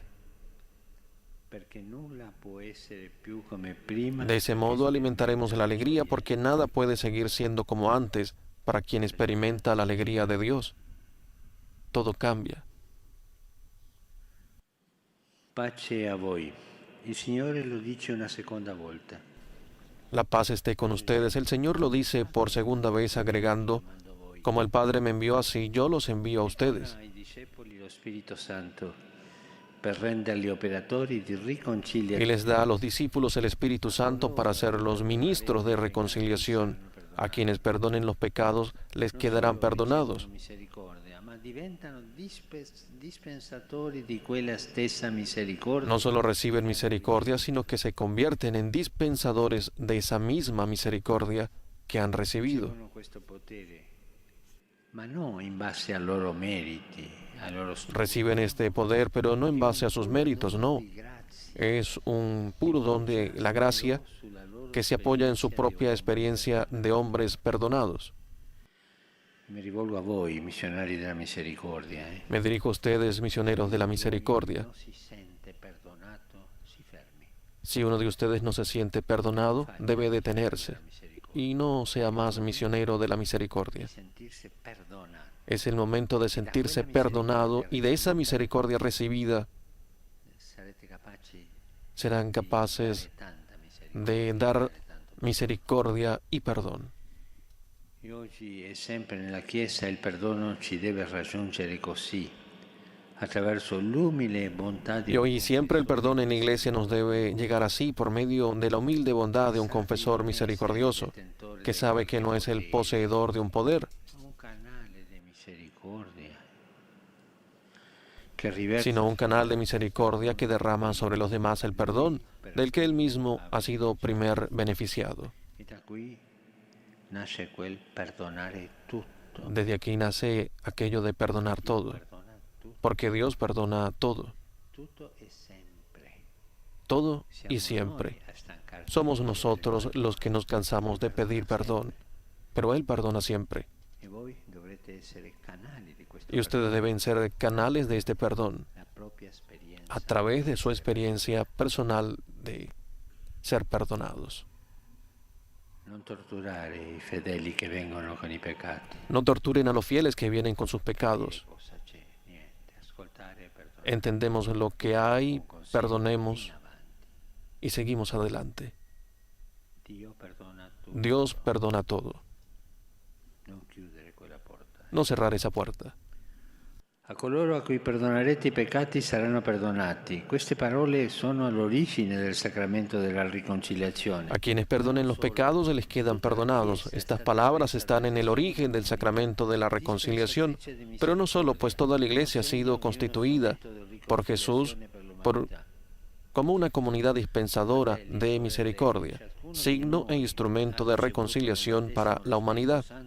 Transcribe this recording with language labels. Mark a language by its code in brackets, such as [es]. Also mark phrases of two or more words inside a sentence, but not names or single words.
[it] Perché nulla può essere più come prima. [es] De ese modo alimentaremos la alegría porque nada puede seguir siendo como antes para quien experimenta la alegría de Dios. Todo cambia. [it] Pace a voi. Il Signore lo dice una seconda volta. [es] La paz esté con ustedes. El Señor lo dice por segunda vez agregando, como el Padre me envió así, yo los envío a ustedes. [it] Ai discepoli lo Spirito Santo per renderli operatori di [es] Y [it] riconciliazione. [es] les da a los discípulos el Espíritu Santo para ser los ministros de reconciliación. A quienes perdonen los pecados les quedarán perdonados. [it] Misericordia, ma diventano dispensatori di quella stessa misericordia. [es] No solo reciben misericordia, sino que se convierten en dispensadores de esa misma misericordia que han recibido. [it] Ricevono questo potere, ma non in base ai loro meriti, ai loro [es] Reciben este poder, pero no en base a sus méritos, no. Es un puro don de la gracia que se apoya en su propia experiencia de hombres perdonados. [it] Mi rivolgo a voi, missionari della misericordia. [es] Me dirijo a ustedes, misioneros de la misericordia. [it] Non si sente perdonato, si fermi. [es] Si uno de ustedes no se siente perdonado, debe detenerse y no sea más misionero de la misericordia. [it] Sentirsi perdonato. [es] Es el momento de sentirse perdonado y de esa misericordia recibida [it] Sarete capaci [es] serán capaces [it] tanta misericordia. [es] de dar misericordia y perdón. [it] E oggi e sempre nella Chiesa il perdono ci deve raggiungere così, attraverso l'umile bontà di [es] Y hoy siempre el perdón en la iglesia nos debe llegar así por medio de la humilde bondad de un confesor misericordioso que sabe que no es el poseedor de un poder, [it] un canale di misericordia che riverte [es] sino un canal de misericordia que derrama sobre los demás el perdón del que él mismo ha sido primer beneficiado. [it] e da qui nasce quel perdonare tutto. [es] Desde aquí nace aquello de perdonar todo, [it] Perdona tutto, [es] porque Dios perdona todo, [it] tutto e sempre. [es] todo [it] Siamo [es] y siempre. [it] noi a stancarci. [es] Somos nosotros los que nos cansamos de pedir perdón, pero Él perdona siempre. [it] E voi dovrete essere canali di questo [es] Y ustedes deben ser canales de este perdón [it] la propria esperienza. [es] a través de su experiencia personal de ser perdonados. [it] Non torturare i fedeli che vengono con i peccati. [es] No torturen a los fieles que vienen con sus pecados. [it] Cosa c'è? Niente. Ascoltare e perdonare. [es] Entendemos lo que hay, [it] Un consiglio [es] perdonemos [it] in avanti. [es] y seguimos adelante. [it] Dio perdona tutto. [es] Dios perdona todo. [it] Non chiudere quella porta. [es] No cerrar esa puerta. [it] A coloro a cui perdonerete i peccati saranno perdonati. Queste parole sono all'origine del sacramento della riconciliazione. [es] A quienes perdonen los pecados se les quedan perdonados. Estas palabras están en el origen del sacramento de la reconciliación, pero no solo, pues toda la iglesia ha sido constituida por Jesús como una comunidad dispensadora de misericordia, signo e instrumento de reconciliación para la humanidad.